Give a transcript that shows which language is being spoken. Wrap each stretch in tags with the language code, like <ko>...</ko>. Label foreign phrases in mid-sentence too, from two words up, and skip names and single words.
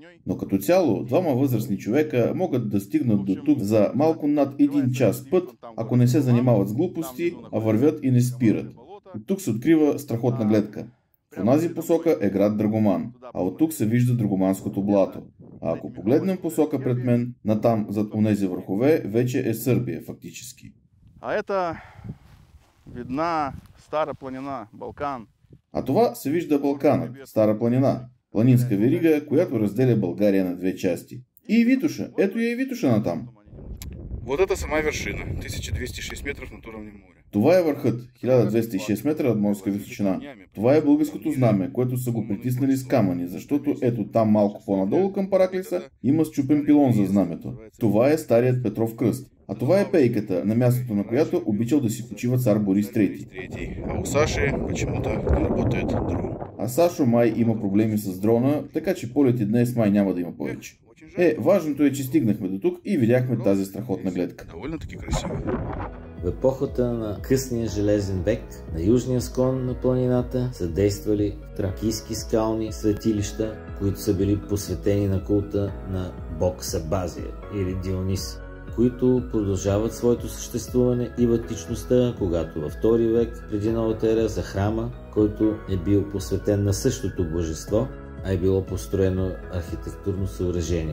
<bg>Но като цяло, двама възрастни човека могат да стигнат до тук за малко над 1 час път, ако не се занимават с глупости, а вървят и не спират. От тук се открива страхотна гледка. В онази посока е град Драгоман, а от тук се вижда Драгоманското блато. А ако погледнем посока пред мен, натам зад онези върхове, вече е Сърбия фактически.</bg> <ru>А это видна Стара планина, Балкан.</ru> <bg>А това се вижда Балканът, Стара планина, планинска верига, която разделя България на 2 части. И Витоша, ето я и Витоша натам.</bg> <ru>Вот это сама вершина, 1206 метров над уровнем моря.</ru> <bg>Това е върхът, 1206 метра над морска височина. Това е българското знаме, което са го притиснали с камъни, защото ето там малко по-надолу към Параклиса има счупен пилон за знамето. Това е старият Петров кръст. А това е пейката, на мястото на която обичал да си почива цар Борис III.</bg> <ru>А у Саши почему-то не работает дрон.</ru> <bg>А Сашо май има проблеми с дрона, така че полети днес май няма да има повече. Важното е, че стигнахме до тук и видяхме тази страхотна гледка.</bg> <ru>Довольно таки красиво.</ru> <bg>В епохата на късния железен век на южния склон на планината са действали тракийски скални светилища, които са били посветени на култа на бог Сабазия или Дионис, които продължават своето съществуване и в античността, когато във 2 век преди новата ера за храма, който е бил посветен на същото божество, а е било построено архитектурно съоръжение.</bg>